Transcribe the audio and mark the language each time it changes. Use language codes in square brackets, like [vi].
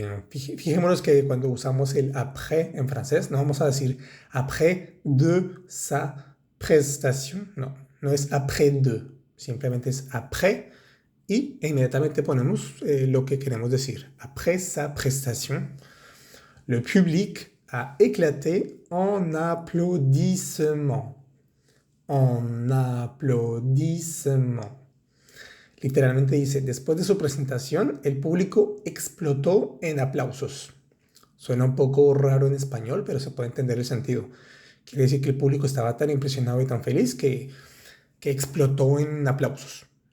[es] Fijémonos que cuando usamos el après en francés, no vamos a decir [fr] après de sa prestation, [es] no es après de, simplemente es après y inmediatamente ponemos lo que queremos decir. [fr] Après sa prestation, le public a éclaté en applaudissements. En applaudissements. [es] Literalmente dice, después de su presentación, el público explotó en aplausos. Suena un poco raro en español, pero se puede entender el sentido. Quiere decir que el público estaba tan impresionado y tan feliz que explotó en aplausos.